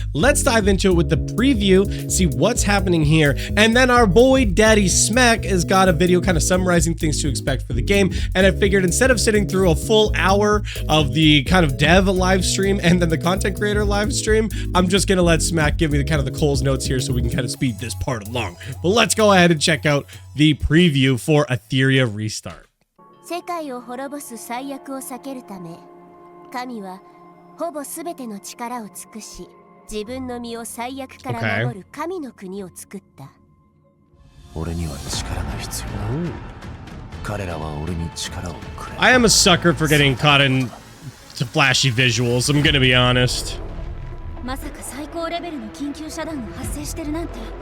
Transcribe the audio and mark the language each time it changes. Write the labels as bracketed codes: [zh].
[en] Let's dive into it with the preview, see what's happening here, and then our boy Daddy Smack has got a video kind of summarizing things to expect for the game, and I figured instead of sitting through a full hour of the kind of dev live stream and then the content creator live stream, I'm just gonna let Smack give me the kind of the Cole's notes here so we can kind of speed this part along. But let's go ahead and check out the preview for Etheria Restart. [ja] 世界を滅ぼす最悪を避けるため、神はほぼすべての力を尽くし、自分の身を最悪から守る神の国を作った。俺には力が必要だ。彼らは俺に力をくれ。 [en] I am a sucker for getting caught in flashy visuals, I'm gonna be honest. [ja] まさか最高レベルの緊急遮断が発生してるなんて。